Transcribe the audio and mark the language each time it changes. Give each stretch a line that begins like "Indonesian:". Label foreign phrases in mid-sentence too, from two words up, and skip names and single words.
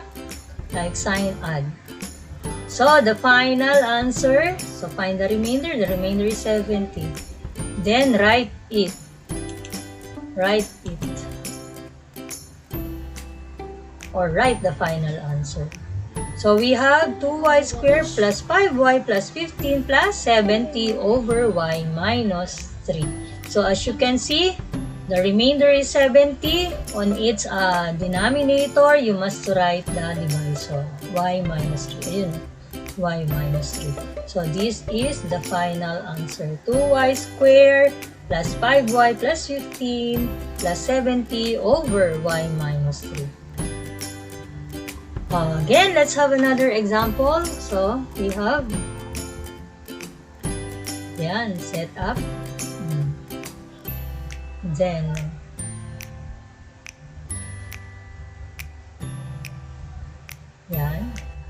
English: Like sign, add. So, the final answer. So, find the remainder. The remainder is 70. Then, write it. Write it. Or write the final answer. So, we have 2y squared plus 5y plus 15 plus 70 over y minus 3. So, as you can see, the remainder is 70. On its denominator, you must write the divisor. Y minus 3. Ayun, y minus 3. So, this is the final answer. 2y squared plus 5y plus 15 plus 70 over y minus 3. Again, let's have another example. So, we have yan, set up. Then, yan.